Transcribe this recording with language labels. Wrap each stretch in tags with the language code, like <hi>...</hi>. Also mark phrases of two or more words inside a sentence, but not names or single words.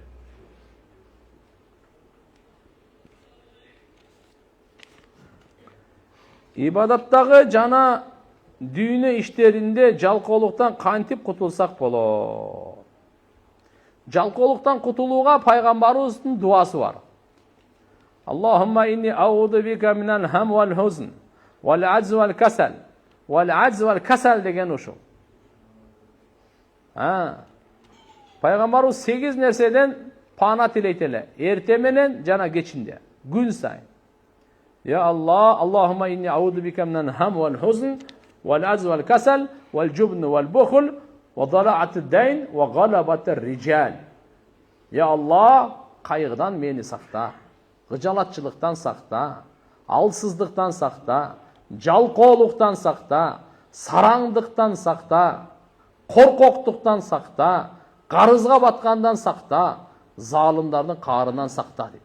<ky>Ибадаттагы жана дүйнө иштеринде жалкоолуктан кантип кутулсак болот? Жалкоолуктан кутулууга пайгамбарыбыздын дуасы бар.</ky> <ar>اللهم إني أعوذ بك من الهم والحزن والعجز والكسل. والعجز والكسل</ar> <ky>деген ушул. Пайгамбарыбыз 8 нерседен пана тилейт эле. Эрте менен жана кечинде, күн сайын.</ky> <ar>يا الله، اللهم إني أعوذ بك من الهم والحزن والعجز والكسل والجبن والبخل وضلع الدين وغلبة الرجال. يا الله,</ar> <ky>кайгыдан мени сакта, гыжалатчылыктан сакта, алсыздыктан сакта, жалкоолуктан сакта, сараңдыктан сакта, коркоктуктан сакта, карызга баткандан сакта, залымдардын каарынан сакта дейт.</ky>